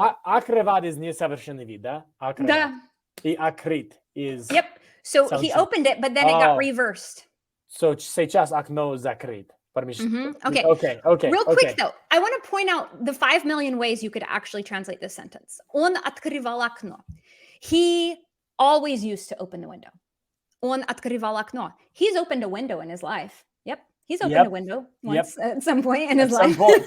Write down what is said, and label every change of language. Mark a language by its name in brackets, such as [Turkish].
[English] So, [Russian] открывать [English] is [Russian] несовершенный вид, да? Да. И открыть [English] is... Yep. So he opened it, but then it got reversed. [Russian] So сейчас окно закрыт. [English] Okay. Real quick though, I want to point out the 5 million ways you could actually translate this sentence. [Russian] Он открывал окно. [English] He always used to open the window. [Russian] Он открывал окно. [English] He's opened a window in his life. Yep. He's opened a window once at some point in his life.